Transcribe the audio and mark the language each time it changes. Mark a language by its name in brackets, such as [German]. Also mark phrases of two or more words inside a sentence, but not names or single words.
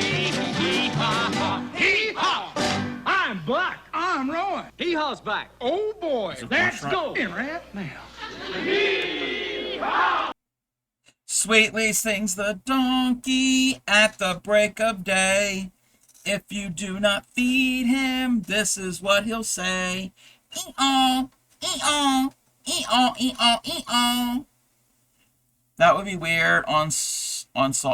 [English] I'm Buck. I'm Roy. Hee-haw's back. Oh boy, Is it let's Bush go. right? Right now. Sweetly sings the donkey at the break of day. If you do not feed him, this is what he'll say. E-oh, e-oh, e-oh, e-oh, e-oh. That would be weird on salt.